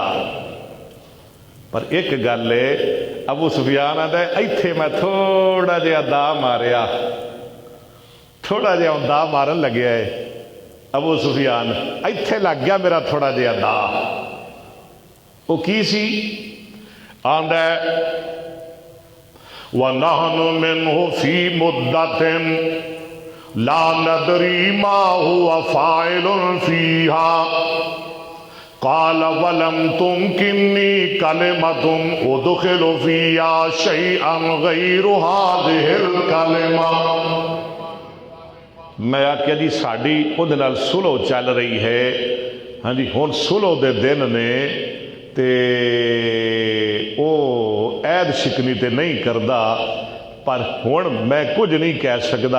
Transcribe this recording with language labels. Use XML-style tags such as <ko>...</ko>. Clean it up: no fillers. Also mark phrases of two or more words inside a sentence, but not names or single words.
<pa>پر اک گل اے، ابو سفیان آدا ایتھے میں تھوڑا جیہا دا ماریا، تھوڑا جیہا دا مارن لگیا اے ابو سفیان، ایتھے لگ گیا میرا تھوڑا جیہا دا. او کی سی?</pa> <ar>الآن ونحن منه في مدة لا ندري ما هو فاعل فيها قال ولم تمكني كلمة أدخل فيها شيئا غير هذه الكلمة.</ar> <pa>میں آکھیا جی ساڈی اوہدے نال صلح چل رہی اے. ہاں جی، ہُݨ صلح دے دن نے تے او عہد شکنی تے نہیں کردا، پر ہُݨ میں کجھ نہیں کہہ سکدا.</pa>